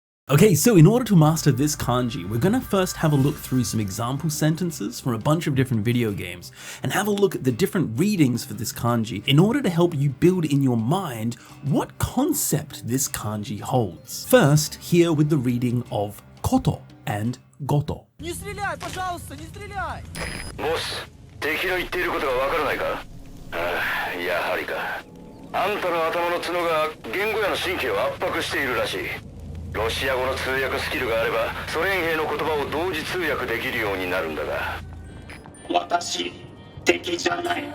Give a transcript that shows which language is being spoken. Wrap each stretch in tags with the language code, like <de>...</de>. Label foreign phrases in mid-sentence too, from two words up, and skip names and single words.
<en>Okay, so in order to master this kanji, we're gonna first have a look through some example sentences from a bunch of different video games and have a look at the different readings for this kanji in order to help you build in your mind what concept this kanji holds. First, here with the reading of koto and goto.</en> <ru>Не стреляй, пожалуйста, не стреляй! Босс,</ru> <ja>敵の言っていることがわからないか？ああ、やはりか。あんたの頭の角が言語やの神経を圧迫しているらしい。ロシア語の通訳スキルがあればソ連兵の言葉を同時通訳できるようになるんだが。私、敵じゃない。</ja>